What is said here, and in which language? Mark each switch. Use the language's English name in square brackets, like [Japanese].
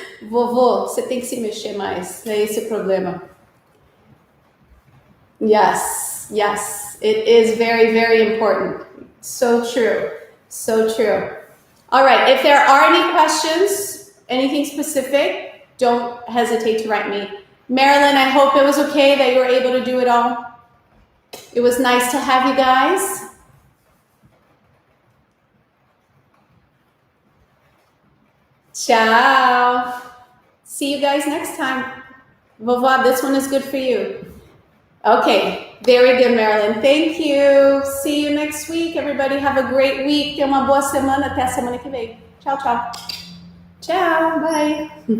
[Portuguese] Vovô, você tem que se mexer mais, é esse o problema. [English] Yes, yes, it is very, very important. So true, so true. All right, if there are any questions, anything specific, don't hesitate to write me. Marilyn, I hope it was okay that you were able to do it all. It was nice to have you guys. Ciao. See you guys next time. Vovó, this one is good for you. Okay, very good, Marilyn. Thank you. See you next week. Everybody have a great week. [Portuguese] Tenha uma boa semana. Até a semana que vem. Tchau, tchau. Tchau, bye.